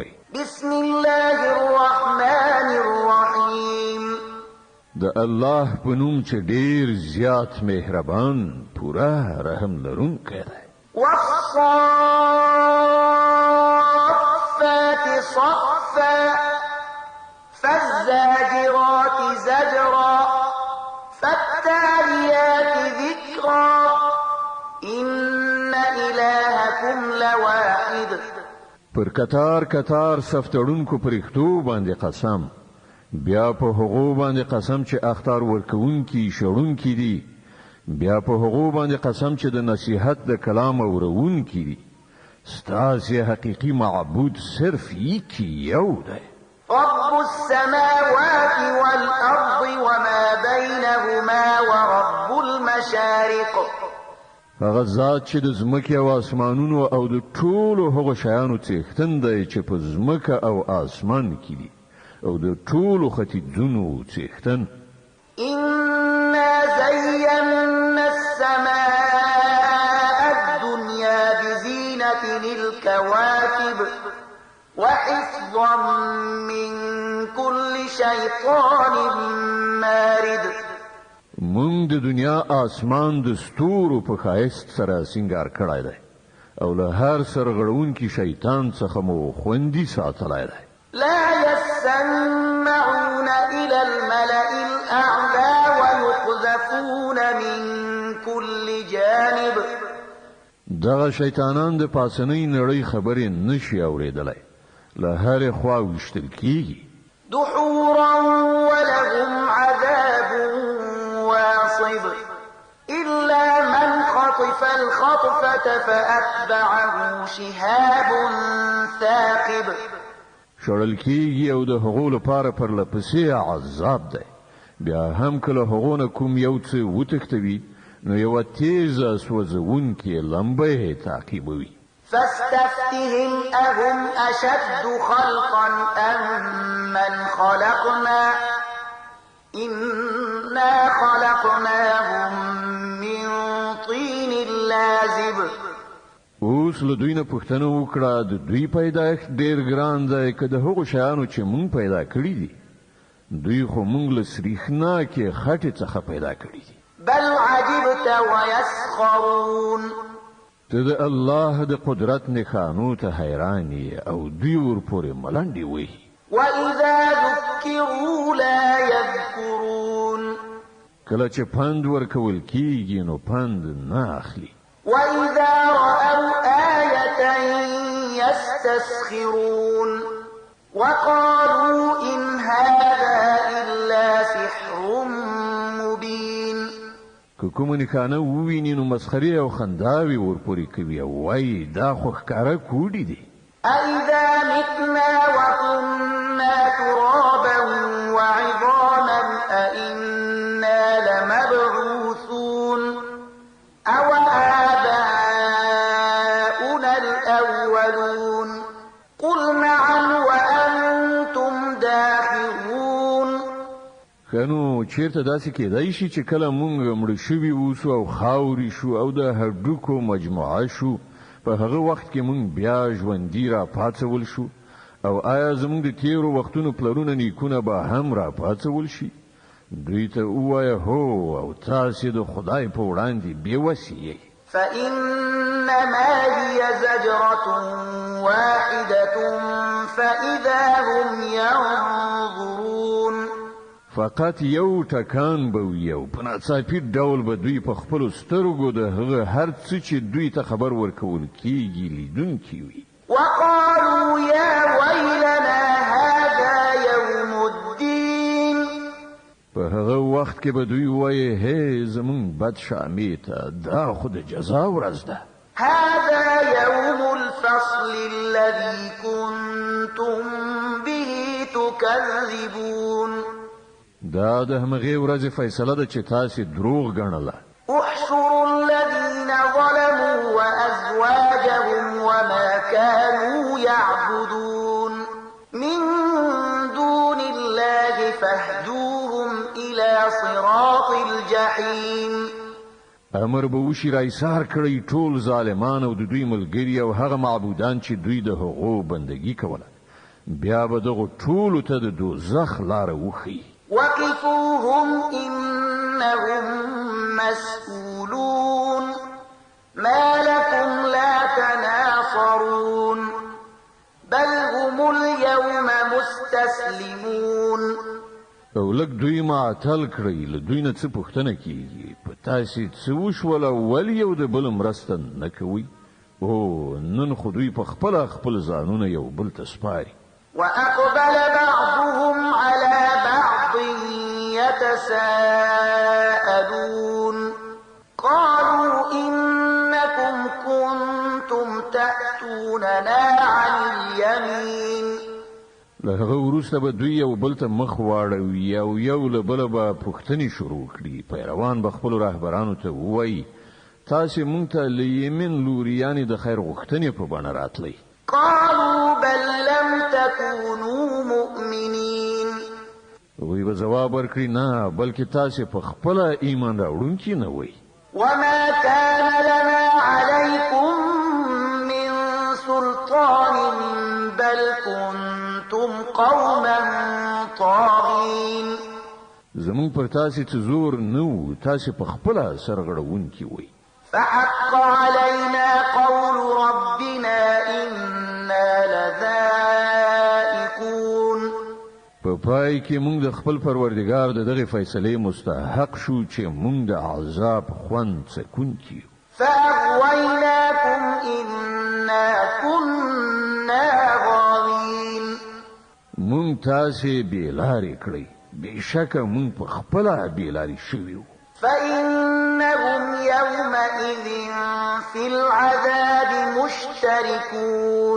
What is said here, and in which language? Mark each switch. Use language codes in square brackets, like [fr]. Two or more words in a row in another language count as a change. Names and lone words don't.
[ar] بسم الله الرحمن الرحیم. [ps] د الله په نوم چې ډیر زیات مهربان پوره رحم لرونکی دی. [ar] والصافات صفا فالزاجرات زجرا فالتاليات ذكرا إن إلهكم لواحد. [ps] پر کتار کتار سفتړونکو پرښتو باندې قسم، بیا په هغو باندې قسم چې اختار ورکوونکي شړونکي دي، بیا په هغو باندې قسم چې د نصیحت د کلام اورونکي دي. ستاسې حقیقي معبود صرف یو دی. [ar] رب السماوات والأرض وما بينهما ورب المشارق. [ps] هغه ذات چې د ځمکې او اسمانونو او د ټولو هغو شیانو څښتن دی چې په ځمکه او اسمان کې دي او د ټولو ختیځونو څښتن. [ar] إنا زينا السماء الدنيا بزينة الكواكب وحفظا من كل شيطان مارد. [ps] مونږ د دنیا اسمان د ستورو په ښایست سره سینګار کړی دی او له هر سرغړونکي شیطان څخه مو خوندي ساتلی دی. [ar] لا يسمعون إلى الملأ الأعلى ويقذفون من كل جانب. [ps] دغه شیطانان د پاسنۍ نړۍ خبرې نشي اورېدلی، له هرې خوا ویشتل کیږي. [ar] دحورا ولهم عذاب واصب إلا من خطف الخطفة فأتبعه شهاب ثاقب. [ps] شړل کیږي او د هغو لپاره پرلپسې عذاب دی. بیا هم کله هغو نه کوم یو څه وتښتوي نو یوه تیزه سوځونکې لمبه یې تعقیبوي. [ar] فاستفتهم أهم أشد خلقا أم من خلقنا إنا خلقناهم من طين لازب. [ps] اوس له دوی نه پوښتنه وکړه د دوی پیدایښت ډېر ګران دی که د هغو شیانو چې مونږ پیدا کړي دي؟ دوی خو مونږ له سریښناکې خټې څخه پیدا کړي دي. [ar] بل عجبت ويسخرون. [ps] ته د الله د قدرت نښانو ته حیران یې او دوی ورپورې ملنډې وهي. [ar] وإذا ذكروا لا يذكرون. [ps] کله چې پند ورکول کیږي نو پند نه اخلي. [ar] وإذا رأوا آية يستسخرون وقالوا إن هذا إلا سحر مبين. [ps] که کومه نښانه وویني نو مسخرې او خنداوې ورپورې کوي او وایي دا خو ښکاره کوډې دي. [ar] أإذا متنا وكنا ترابا وعظاما أإنا لمبعوثون أو آباؤنا الأولون قل نعم وأنتم داخرون. [ps] خنو چیرته داسې کېدای شي چې کله مونږ مړه شوي اوسو او خاورې شو او د هډوکو مجموعه شو، په هغه وخت کې مونږ بیا ژوندي را پاڅول شو؟ او آیا زمونږ د تیرو وختونو پلرونه نیکونه به هم را پاڅول شي؟ دوی ته ووایه هو او تاسې د خدای په وړاندې بېوسې یئ. [ar] فإنما هي زجرة واحدة فإذا هم ينظرون. [ps] فقط یو ټکان به وي او په ناڅاپي ډول به دوی په خپلو سترګو د هغه هر څه چې دوی ته خبر ورکول کیږي لیدونکي وي. [ar] وقالوا يا ويلنا هذا يوم الدين. [ps] په هغه وخت کې به دوی وایي هی زمونږ بد شامې ته دا خو د جزا ورځ ده. [ar] هذا يوم الفصل الذي كنتم به تكذبون. [ps] دا د همغې ورځې فیصله ده چې تاسې دروغ ګڼله. [ar] احشروا الذين ظلموا وأزواجهم وما كانوا يعبدون من دون الله فاهدوهم إلى صراط الجحيم. [ps] امر به وشي رايسار کړی ټول ظالمان او د دوی ملګری او هغه معبودان چې دوی د هغو بندگی کوله، بیا به دغه ټول ته د دوزخ لار وخی. [ar] وقفوهم إنهم مسئولون ما لكم لا تناصرون بل هم اليوم مستسلمون. [ps] او لږ دوی معطل کړی، له دوی نه څه پوښتنه کیږي؟ په تاسې څه وشول ول یو د بل مرسته نه کوي؟ او نن خو دوی په خپل ځانونه یو بل ته سپاري. [ar] وأقبل بعضهم على بعض يتساءلون قالوا إنكم كنتم تأتوننا عن اليمين. [ps] له هغه وروسته به دوی یو بل ته مخ واړوي او یو له بله به پوښتنې شروع کړي. پیروان به خپلو رهبرانو ته ووایي تاسې مونږ ته له یمن لوري یعنې د خیر غوښتنې په بڼه راتلی. [ar] قالوا بل لم تكونوا مؤمنين. [ps] وی به ځواب ورکړي نه، بلکې تاسې په خپله ایمان راوړونکي نه وئ. [ar] وما كان لنا عليكم من سلطان بل كنتم قوما طاغين. [ps] زمونږ پر تاسې څه زور نه و، تاسې په خپله سرغړونکي وئ. [ar] فحق علينا قول ربنا إنا لذائقون. [ps] په پای کې موږ د خپل پروردګار د دغه فیصلې مستحق شو چې موږ د عذاب خوند څکونکي یو. [ar] فأغويناكم إنا كنا غاوين. [ps] موږ تاسې بېلارې کړئ، بېشکه موږ په خپله بېلارې شوي وو. [ar] فإنهم يومئذ في العذاب مشتركون.